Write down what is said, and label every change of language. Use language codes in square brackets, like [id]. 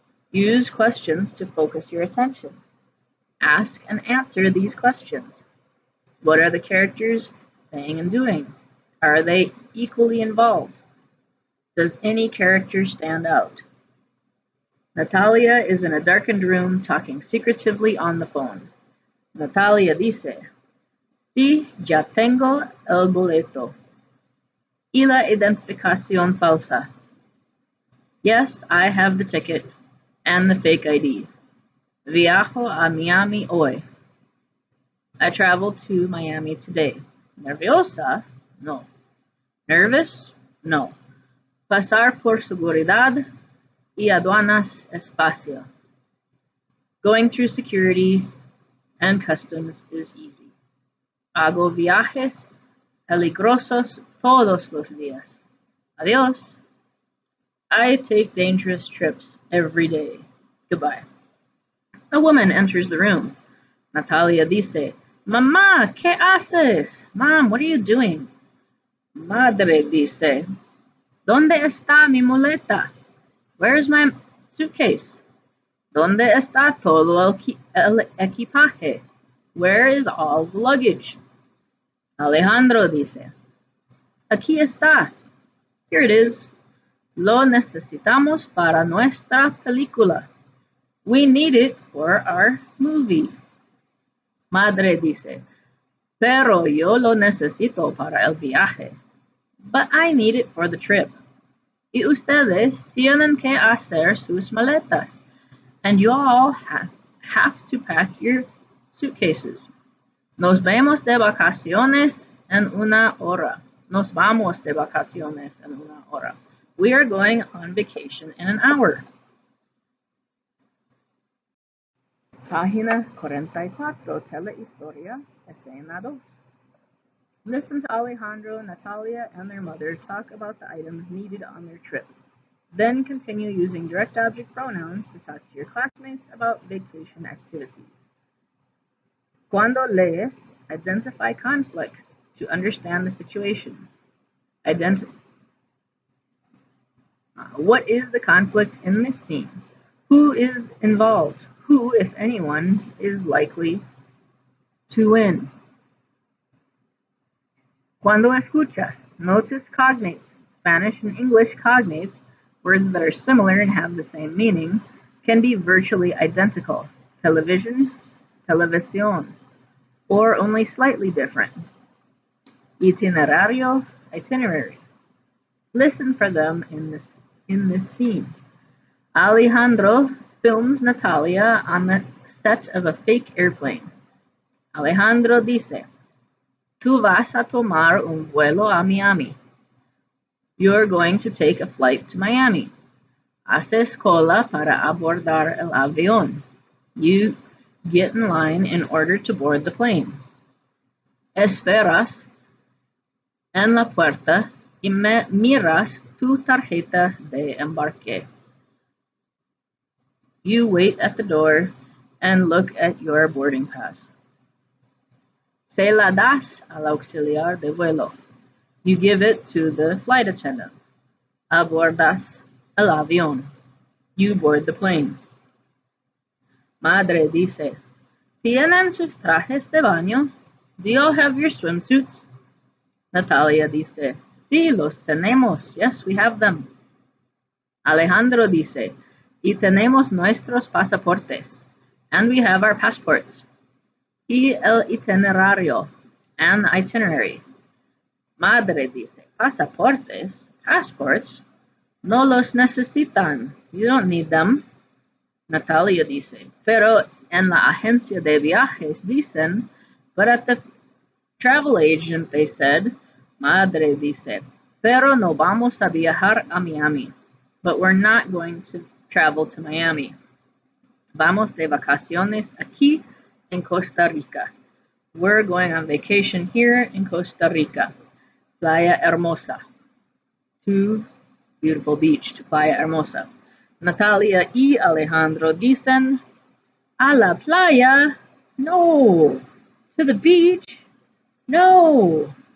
[en] Use questions to focus your attention. Ask and answer these questions. What are the characters saying and doing? Are they equally involved? Does any character stand out? Natalia is in a darkened room talking secretively on the phone. [es] Natalia dice, Sí, ya tengo el boleto. Y la identificación falsa. [en] Yes, I have the ticket and the fake ID. [es] Viajo a Miami hoy. [en] I travel to Miami today. [es] Nerviosa? No. [en] Nervous? No. [es] Pasar por seguridad y aduanas espacio. [en] Going through security and customs is easy. [es] Hago viajes peligrosos todos los días. Adiós. [en] I take dangerous trips every day. Goodbye. A woman enters the room. [es] Natalia dice, Mamá, ¿qué haces? [en] Mom, what are you doing? [es] Madre dice, ¿Dónde está mi maleta? [en] Where's my suitcase? [es] ¿Dónde está todo el equipaje? [en] Where is all the luggage? [es] Alejandro dice, Aquí está. [en] Here it is. [es] Lo necesitamos para nuestra película. [en] We need it for our movie. [es] Madre dice, Pero yo lo necesito para el viaje. [en] But I need it for the trip. [es] Y ustedes tienen que hacer sus maletas. [en] And you all have to pack your suitcases. [es] Nos vemos de vacaciones en una hora. Nos vamos de vacaciones en una hora. [en] We are going on vacation in an hour. [es] Página 44, telehistoria, escena 2. [en] Listen to Alejandro, Natalia, and their mother talk about the items needed on their trip. Then continue using direct object pronouns to talk to your classmates about vacation activities. [es] Cuando lees, [en] identify conflicts to understand the situation. What is the conflict in this scene? Who is involved? Who, if anyone, is likely to win? [es] Cuando escuchas, [en] notice cognates. Spanish and English cognates, words that are similar and have the same meaning, can be virtually identical. Television, televisión, or only slightly different. Itinerario, itinerary. Listen for them in this scene. Alejandro films Natalia on the set of a fake airplane. [es] Alejandro dice, Tú vas a tomar un vuelo a Miami. [en] You're going to take a flight to Miami. [es] Haces cola para abordar el avión. [en] You get in line in order to board the plane. [es] Esperas en la puerta y miras tu tarjeta de embarque. [en] You wait at the door and look at your boarding pass. [es] Se la das al auxiliar de vuelo. [en] You give it to the flight attendant. [es] Abordas el avión. [en] You board the plane. [es] Madre dice, ¿Tienen sus trajes de baño? [en] Do you all have your swimsuits? [es] Natalia dice, Sí, los tenemos. [en] Yes, we have them. [es] Alejandro dice, Y tenemos nuestros pasaportes. [en] And we have our passports. [es] Y el itinerario, and itinerary. Madre dice, pasaportes, passports, no los necesitan. [en] You don't need them. [es] Natalia dice, pero en la agencia de viajes dicen, [en] but at the travel agent they said. [es] Madre dice, pero no vamos a viajar a Miami. [en] But we're not going to travel to Miami. [es] Vamos de vacaciones aquí in Costa Rica. [en] We're going on vacation here in Costa Rica. Playa Hermosa. To beautiful beach, to Playa Hermosa. [es] Natalia y Alejandro dicen, A la playa? No. [en] To the beach? No.